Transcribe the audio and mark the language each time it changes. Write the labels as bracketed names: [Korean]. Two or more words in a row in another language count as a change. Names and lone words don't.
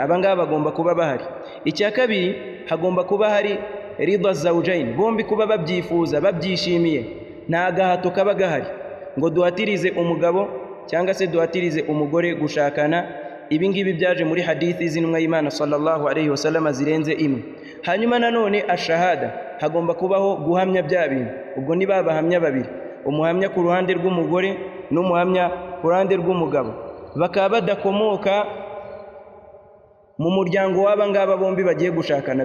[Kinyarwanda] Abangaba bagomba kuba bahari. Icya kabiri, hagomba kuba hari [Arabic] ridha zawjayn, [Kinyarwanda] bombi kuba babyifuza, babyishimiye. Nta gahato kaba gahari ngo duhatirize umugabo cyangwa se duhatirize umugore gushakana. Ibi ngibi byaje muri hadithi z'intumwa y'Imana [Arabic] sallallahu alayhi wasallam [Kinyarwanda] zirenze imwe. Hanyuma nanone ashahada, hagomba kubaho guhamya bya bintu. Ubwo ni babahamya babiri, umuhamya ku ruhande rw'umugore n'umuhamya ku ruhande rw'umugabo, bakaba badakomoka mu muryango w'aba ngaba bombi bagiye gushakana.